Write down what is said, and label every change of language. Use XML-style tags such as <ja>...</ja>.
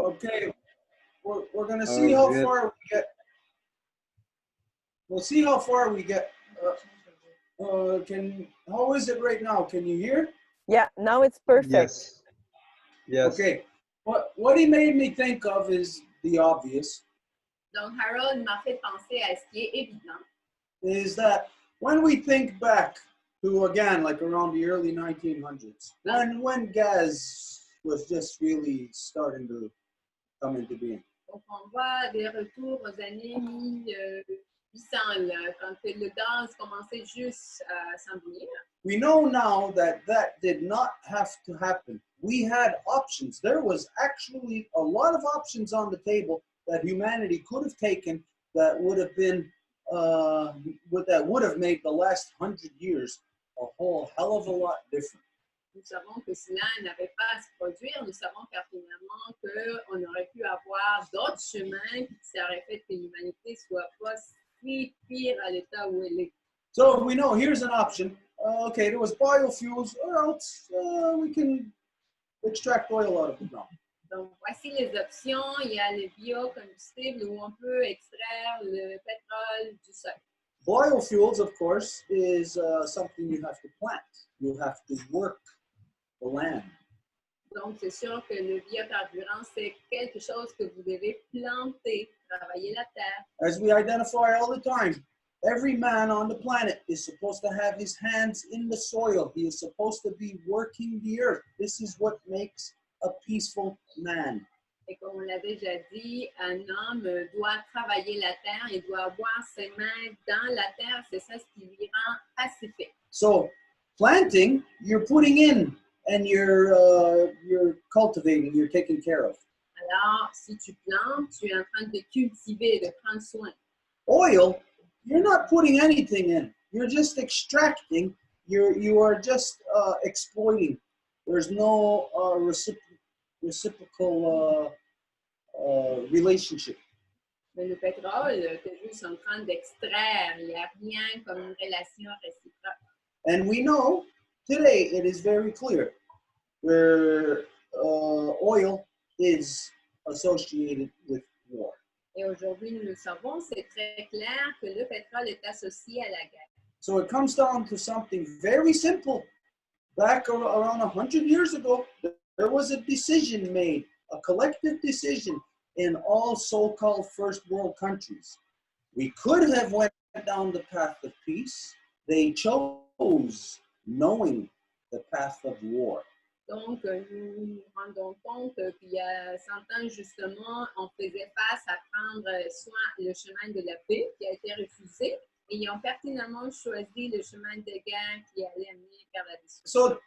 <en>Okay, we're going to see how far we get. We'll see how far we get. How is it right now? Can you hear? Yeah, now it's perfect. Yes. Yes. Okay. What he made me think of is the obvious.</en> <fr>Donc, Harold m'a fait penser à ce qui est évident.</fr> <en>Is that when we think back to, again, like around the early 1900s, when gas was just really starting to come into being.</en> <fr>Donc, on voit des retours aux années 1800, là, quand le gaz commençait juste à s'en venir.</fr> <en>We know now that that did not have to happen. We had options. There was actually a lot of options on the table that humanity could have taken that would have been, that would have made the last 100 years a whole hell of a lot different.</en> <fr>Nous savons que cela n'avait pas à se produire. Nous savons pertinemment qu'on aurait pu avoir d'autres chemins qui auraient fait que l'humanité soit pas si pire à l'état où elle est.</fr> <en>So we know here's an option. Okay, there was biofuels, or else we can extract oil out of the ground.</en> <fr>Donc, voici les options. Il y a le biocombustible où on peut extraire le pétrole du sol.</fr> <en>Biofuels, of course, is something you have to plant. You have to work the land.</en> <fr>Donc, c'est sûr que le biocarburant, c'est quelque chose que vous devez planter, travailler la terre.</fr> <en>As we identify all the time, every man on the planet is supposed to have his hands in the soil. He is supposed to be working the earth. This is what makes a peaceful man.</en> <fr>Et comme on l'a déjà dit, un homme doit travailler la terre, il doit avoir ses mains dans la terre, c'est ça ce qui lui rend pacifique.</fr> <en>So, planting, you're putting in and you're cultivating, you're taking care of.</en> <fr>Alors, si tu plantes, tu es en train de cultiver, de prendre soin.</fr> <en>Oil, you're not putting anything in. You're just extracting. You are just exploiting. There's no reciprocal relationship.</en> <fr>Mais le pétrole, tu es juste en train d'extraire. Il n'y a rien comme une relation réciproque.</fr> <en>And we know today it is very clear where oil is associated with war.</en> <fr>Et aujourd'hui, nous le savons, c'est très clair que le pétrole est associé à la guerre.</fr> <en>So it comes down to something very simple. Back around 100 years ago, there was a decision made, a collective decision in all so-called first world countries. We could have went down the path of peace. They chose knowing the path of war.</en> <fr>Donc, nous nous rendons compte qu'il y a 100 ans, justement, on faisait face à prendre soit le chemin de la paix qui a été refusé, et ils ont pertinemment choisi le chemin de guerre qui allait amener vers la destruction.</fr>